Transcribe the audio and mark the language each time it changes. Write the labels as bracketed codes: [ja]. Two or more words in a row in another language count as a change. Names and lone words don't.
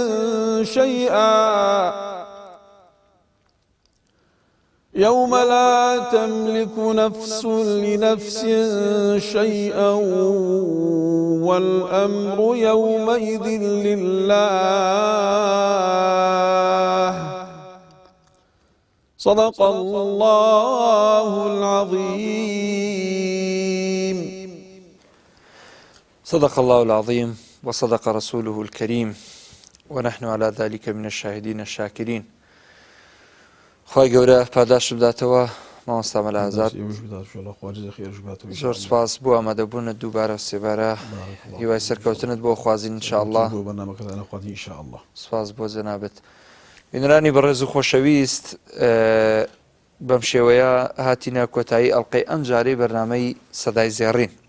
[ar] شيئا يوم لا تملك نفس لنفس شيئا والأمر يومئذ لله صدق الله العظيم. صدق الله العظيم وصدق رسوله الكريم ونحن على ذلك من الشاهدين الشاكرين. [ckb] خی گەورە پاداش بداتەوە مامۆستا مەلازات. زۆر سپاس بۆ ئامادەبوونت دووبارە سێبارە هیوای سەرکەوتنت بۆ خوازین انشاءالله. سپاس بۆ جەنابەت. بینەرانی بەڕێز و خۆشەویست، بەم شێوەیە هاتینە کۆتایی ئەڵقەی ئەم جارەی بەرنامەی سەدای زێڕین.